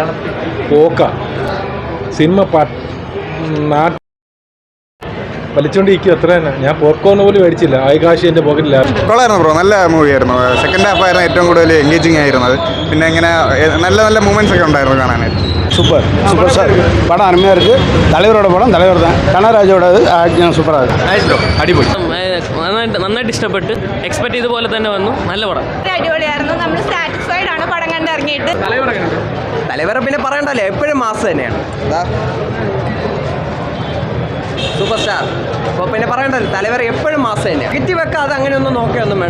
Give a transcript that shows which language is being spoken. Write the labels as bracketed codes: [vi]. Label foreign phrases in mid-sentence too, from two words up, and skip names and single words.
[ml] സിനിമ വലിച്ചോണ്ടിരിക്കും അത്ര തന്നെ. ഞാൻ പോപ്കോൺ പോലും മേടിച്ചില്ല, ആയികാശി എൻ്റെ പോക്കറ്റിലായിരുന്നു. കൊള്ളായിരുന്നു ബ്രോ, നല്ല മൂവിയായിരുന്നു. [en] second half [ml] ആയിരുന്നു ഏറ്റവും കൂടുതൽ എൻഗേജിങ് ആയിരുന്നത്. പിന്നെ ഇങ്ങനെ നല്ല നല്ല മൂമെന്റ്സ് ഒക്കെ ഉണ്ടായിരുന്നു കാണാനായിട്ട്. [ta] சூப்பர் சார், படம் அருமையாக இருக்குது. தலைவரோட படம் தலைவர் தான், கனராஜோட ஆக்டிங் சூப்பராக இருக்குது. [ml] അടിപൊളി, നന്നായിട്ട് ഇഷ്ടപ്പെട്ട് എക്സ്പെക്ട് ചെയ്ത പോലെ തന്നെ വന്നു. നല്ല പടം, അടിപൊളിയായിരുന്നു. നമ്മൾ സാറ്റിസ്ഫൈഡ് ആണ് പടം കണ്ടിറങ്ങിയിട്ട്. തലവരെ പിന്നെ പറയണ്ടല്ലോ, എപ്പോഴും മാസ് തന്നെയാണ്. സൂപ്പർ സ്റ്റാർ. അപ്പോൾ പിന്നെ പറയണ്ടല്ലോ, തലവർ എപ്പോഴും മാസം തന്നെയാണ്. നെഗറ്റീവ് വെക്കാതെ അങ്ങനെയൊന്നും നോക്കുകയൊന്നും വേണ്ട.